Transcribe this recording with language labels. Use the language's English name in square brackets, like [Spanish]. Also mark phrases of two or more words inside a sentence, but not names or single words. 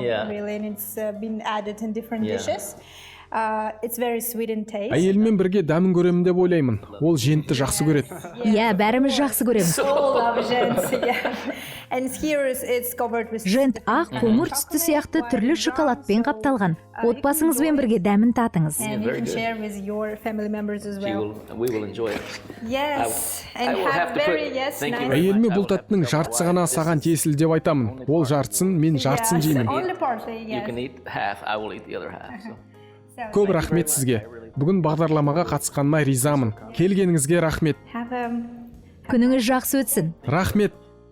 [English] Yeah. really, and it's been added in different Yeah. dishes. It's very sweet in taste. [Kazakh] Әйеліммен бірге дәмін көремін деп ойлаймын. Ол жентті жақсы көреді. Иә, бәріміз жақсы көреміз. [English] All love gents, yeah. And here it's covered with [Kazakh] Жент ақ, қоңыр түсті сияқты түрлі шоколадпен қапталған. Отбасыңызбен бірге дәмін татыңыз. [English] and you very can good. share with your family members as well. We will enjoy it. Yes, I and will have have to very put- yes, thank you nice. very much. [Kazakh] Әйеліме бұл тәттінің жартысы ғана саған тиесілі деп айтамын. Ол жартысын, мен жартысын [English] Yes, [Kazakh] жеймін. [English] only partly, You yes. can eat half. I will eat the other half. So. [Kazakh] Көп рахмет сізге. Бүгін бағдарламаға қатысқаныма ризамын. Келгеніңізге рахмет. [English] Have [Kazakh] Күніңіз жақсы өтсін. Рахмет.